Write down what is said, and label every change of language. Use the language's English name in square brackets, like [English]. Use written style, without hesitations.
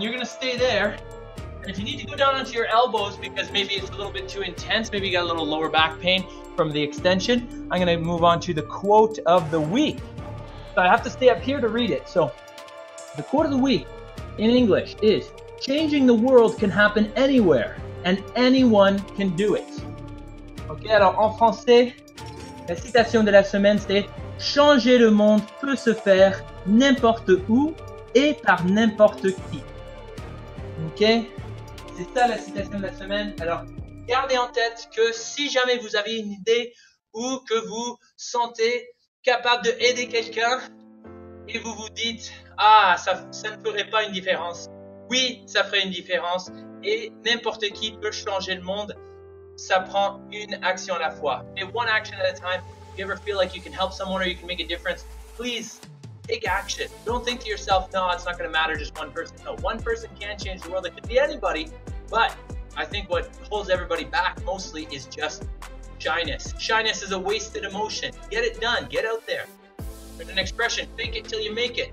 [English] You're gonna stay there, and if you need to go down onto your elbows because maybe it's a little bit too intense, maybe you got a little lower back pain from the extension, I'm gonna move on to the quote of the week. So I have to stay up here to read it. So the quote of the week in English is, changing the world can happen anywhere and anyone can do it. [French] Ok, alors en français, la citation de la semaine c'est, changer le monde peut se faire n'importe où et par n'importe qui. Ok, c'est ça la citation de la semaine. Alors, gardez en tête que si jamais vous avez une idée ou que vous sentez capable de aider quelqu'un et vous vous dites « Ah, ça ne ferait pas une différence ». Oui, ça ferait une différence et n'importe qui peut changer le monde. Ça prend une action à la fois. [English] And one action at a time. If you ever feel like you can help someone or you can make a difference, please take action. Don't think to yourself, no, it's not going to matter, just one person. No, one person can change the world. It could be anybody, but I think what holds everybody back mostly is just shyness. Shyness is a wasted emotion. Get it done. Get out there. There's an expression, fake it till you make it.